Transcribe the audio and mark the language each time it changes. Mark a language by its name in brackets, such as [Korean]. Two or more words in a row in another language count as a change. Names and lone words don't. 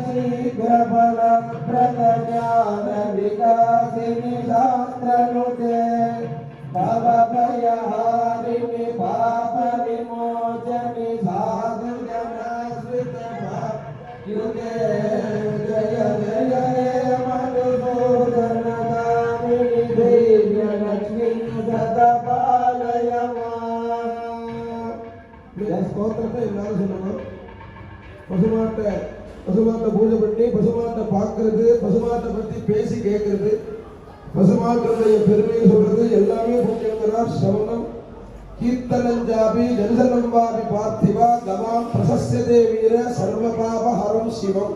[Sanskrit] शीघ्रफलप्रदज्ञानविकासिनि शास्त्रनुते भवभयहारिणि पापविमोचनि साधुजनाश्रितभाग्युते जय जय हे मधुसूदनगामिनि दैव्यलक्ष्मी सदपालय माम्. [Tamil] இந்த ஸ்தோத்திரத்தை எல்லாரும் சொல்லணும். பசுமாட்டை பூஜை பண்ணி பசுமாட்டை பார்க்கறது, பசுமாட்டை பற்றி பேசி கேட்கறது, பசுமாட்டுடைய பெருமையை சொல்றது எல்லாமே புண்ணியங்கிறார். [Sanskrit] सवणं कीर्तनञ्चापि जनसनं वापि पार्थिवा गमां प्रशस्यते वीर सर्वपाप हरं शिवम्.